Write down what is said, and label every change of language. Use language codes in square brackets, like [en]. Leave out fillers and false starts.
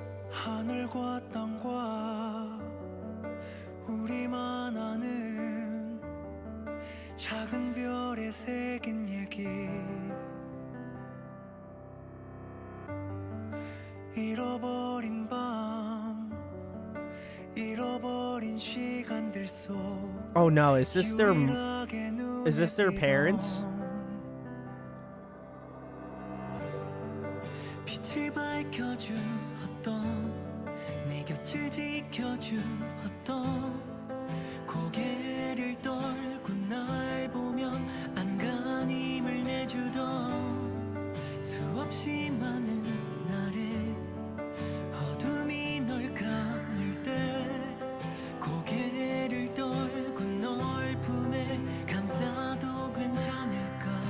[ko] 하늘과 땅과 우리만 아는 작은 별에 새긴 얘기 잃어버린 밤 잃어버린 시간들 속 [en] Oh no, is this their parents? [ko] 빛을 밝혀준 어떤 내 곁을 지켜준 어떤 고개를 떨고 날 보면 안간힘을 내주던 수없이 많은 날에 어둠이 널 감을 때 고개를 떨고 널 품에 감싸도 괜찮을까